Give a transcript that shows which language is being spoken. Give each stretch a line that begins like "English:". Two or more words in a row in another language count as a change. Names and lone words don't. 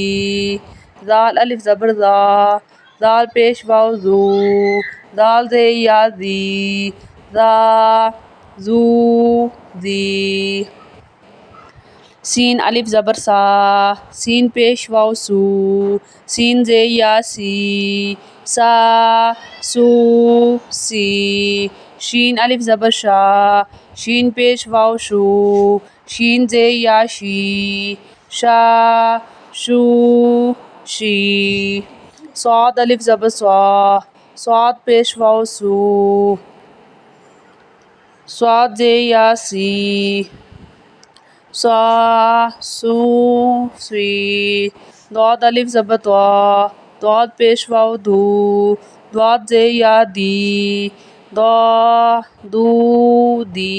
Urdu: دال الف زبر دا، دال پیش واو زو، دال زیر یا زی، زا زو زی۔ سین الف زبر سا، سین پیش واو سو، سین زیر یا سی، سا سو سی۔ شین الف زبر شا، شین پیش واو شو، شین زیر یا شی، شا شو شی۔ صاد الف زبر صا، صاد پیش واو سو، صاد زیر یا سی، صا سو سی۔ ضاد الف زبر ضا، ضاد پیش واو دو، ضاد زیر یا دی، ضا دو دی۔